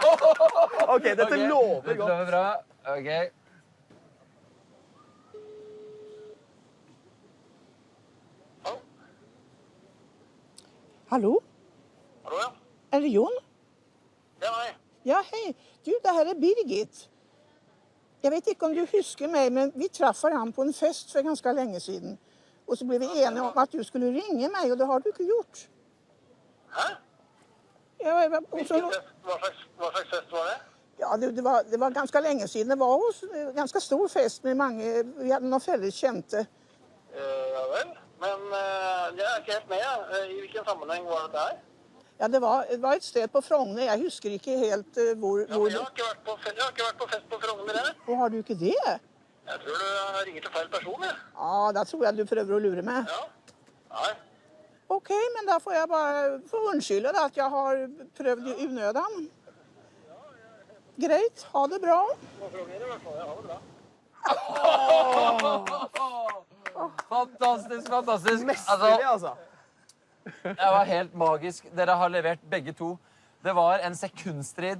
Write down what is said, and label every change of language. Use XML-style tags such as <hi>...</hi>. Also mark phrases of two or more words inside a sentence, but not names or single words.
<no>Ok, dette lover Det godt. lover bra. Ok. Hallo? Hallo, ja. Er det Jon? Det er meg. Ja,</no> <sv>hej. Du, det här är Birgit. Jag vet inte om du husker mig, men vi traff varandra på en fest för ganska länge sedan. Och så blev vi eniga om att du skulle ringa mig, och det har du inte gjort.</sv> <no>Hæ?</no> <sv>Ja, och så,</sv> <no>Hva slags fest var det?</no> <sv>ja det var ganska länge sedan. Det var hos en ganska stor fest med många, vi hade någon fälles känte.</sv> <no>Ja vel. Men jeg er ikke helt med. I hvilken sammenheng var det der? Ja, det var ett sted på Frogner. Jag husker inte helt hvor... Ja, men jeg har ikke vært på fest på Frogner, jeg.</no> <sv>Och har du inte det?</sv> <no>Jeg tror du ringer til feil person, jeg.</no> <sv>Ja, där tror jag du prövar att lura mig.</sv> <no>Ja. Nei.</no> <sv>Okej, men där får jag bara få undskylda det att jag har prövat i unödan.</sv> <no>Greit, ha det bra. På Frogner i hvert fall. Ja, det bra. Fantastisk, fantastisk. Mesterlig, altså. Det var helt magisk. Dere har levert begge to. Det var en sekundstrid.</no>